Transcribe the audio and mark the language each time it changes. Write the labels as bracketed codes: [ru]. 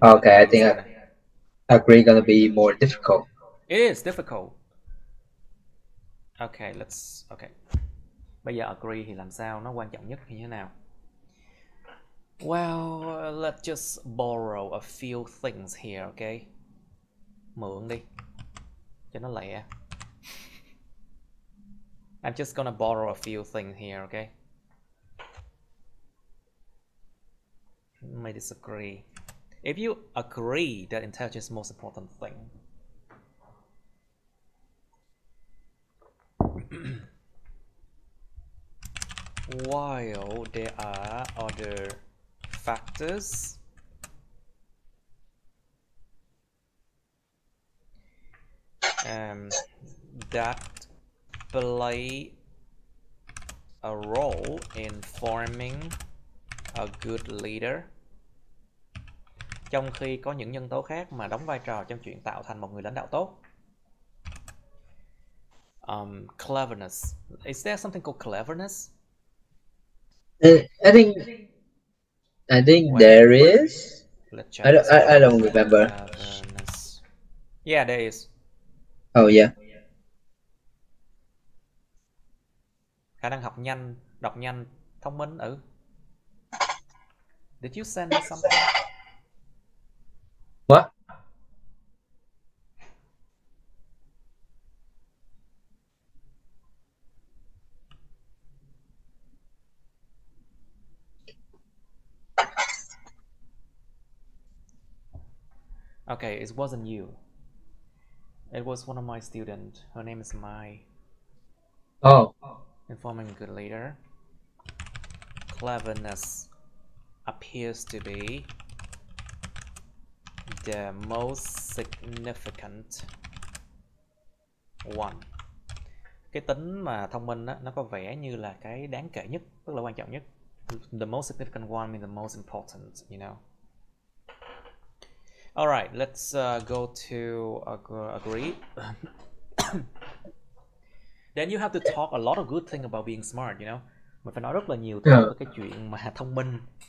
[en] okay, I think agree gonna be more difficult. It is difficult. Okay, okay. [vi] Bây giờ agree thì làm sao nó quan trọng nhất như thế nào? [en] Well, let's just borrow a few things here, okay? [vi] Mượn đi cho nó lẹ. [en] I'm just gonna borrow a few things here, okay? You may disagree. If you agree that intelligence is the most important thing, while there are other factors that play a role in forming a good leader, [vi] trong khi có những nhân tố khác mà đóng vai trò trong chuyện tạo thành một người lãnh đạo tốt. [en] Cleverness. Is there something called cleverness? I think well, there is. Let's check. I don't remember. Cleverness. Yeah, there is. Oh yeah. [vi] Khả năng học nhanh, đọc nhanh, thông minh. [en] Did you send me something? What? Okay, it wasn't you. It was one of my students. Her name is Mai. Oh. Informing a good leader. Cleverness appears to be the most significant one. [vi] Cái tính mà thông minh á, nó có vẻ như là cái đáng kể nhất, tức là quan trọng nhất. [en] The most significant one means the most important, you know. All right, let's go to agree. Then you have to talk a lot of good things about being smart, you know. [vi] Mình phải nói rất là nhiều thứ về cái chuyện mà thông minh.